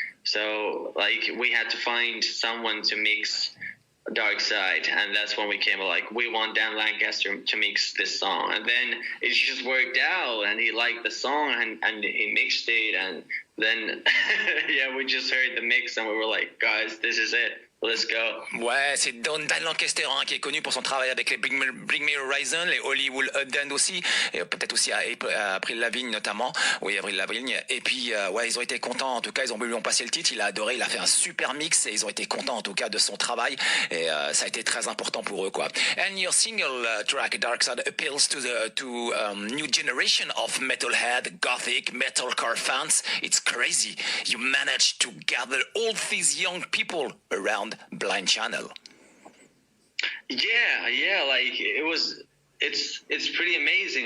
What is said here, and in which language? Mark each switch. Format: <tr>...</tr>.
<en>So like we had to find someone to mix Dark Side, and that's when we came like, we want Dan Lancaster to mix this song, and then it just worked out, and he liked the song, and he mixed it, and then yeah, we just heard the mix, and we were like, guys, this is it. Let's go.</en> <fr>Ouais, c'est Dan Lancaster, hein, qui est connu pour son travail avec les Bring Me Horizon, les Hollywood Undead aussi, et peut-être aussi à Avril Lavigne notamment. Oui, Avril Lavigne. Et puis, ouais, ils ont été contents. En tout cas, ils ont voulu lui passer le titre. Il a adoré. Il a fait un super mix, et ils ont été contents en tout cas de son travail. Et ça a été très important pour eux, quoi.</fr> <en>And your single track Dark Side appeals to new generation of metalhead, gothic, metalcore fans. It's crazy. You managed to gather all these young people around Blind Channel. Yeah, like it was it's pretty amazing.</en>